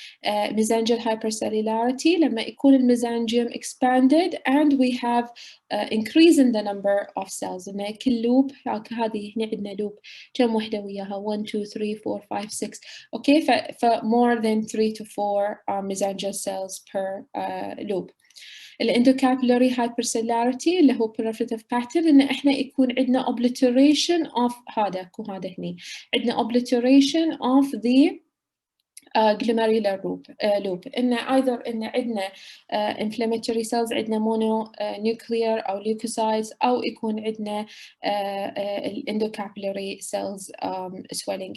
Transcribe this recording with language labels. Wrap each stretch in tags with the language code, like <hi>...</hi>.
<en>mesangial hypercellularity</en> <ar>لما يكون الميزانجيوم</ar> <en>expanded and we have increase in the number of cells.</en> <ar>إن كل لوب هذه هنا عندنا لوب كم وحدة وياها 1 2 3 4 5 6 okay ف</ar> <en>more than 3 to 4 mesangial cells per loop. الاندوكابيلاري hypercellularity</en> <ar>اللي هو</ar> <en>proliferative pattern</en> <ar>إن إحنا يكون عندنا</ar> <en>obliteration of</en> <ar>هذا هني عندنا</ar> <en>obliteration of the glomerular loop إن either إن عندنا inflammatory cells عندنا mononuclear أو leukocytes أو يكون عندنا endocapillary cells swelling.</en>